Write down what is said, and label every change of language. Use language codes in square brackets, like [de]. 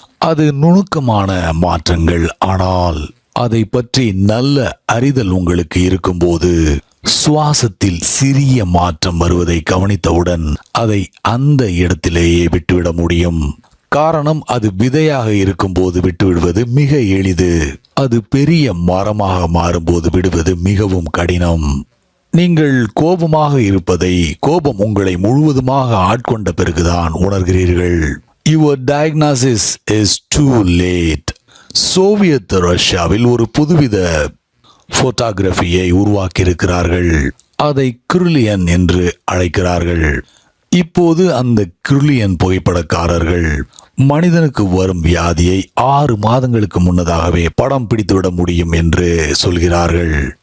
[ta] அது நுணுக்கமான மாற்றங்கள், ஆனால் அதை பற்றி நல்ல அறிதல் உங்களுக்கு இருக்கும்போது சுவாசத்தில் சிறிய மாற்றம் வருவதை கவனித்தவுடன் அதை அந்த இடத்திலேயே விட்டுவிட முடியும். காரணம், அது விதையாக இருக்கும்போது விட்டுவிடுவது மிக எளிது. அது பெரிய மரமாக மாறும்போது விடுவது மிகவும் கடினம். நீங்கள் கோபமாக இருப்பதை கோபம் உங்களை முழுவதுமாக ஆட்கொண்ட பிறகுதான் உணர்கிறீர்கள். [en] Your diagnosis is too late. [ta] Soviet ரஷ்யாவில் ஒரு புதுவித போட்டோகிராஃபியை உருவாக்கியிருக்கிறார்கள். அதை கிருலியன் என்று அழைக்கிறார்கள். இப்போது அந்த கிருலியன் புகைப்படக்காரர்கள் மனிதனுக்கு வரும் வியாதியை 6 மாதங்களுக்கு முன்னதாகவே படம் பிடித்துவிட முடியும் என்று சொல்கிறார்கள்.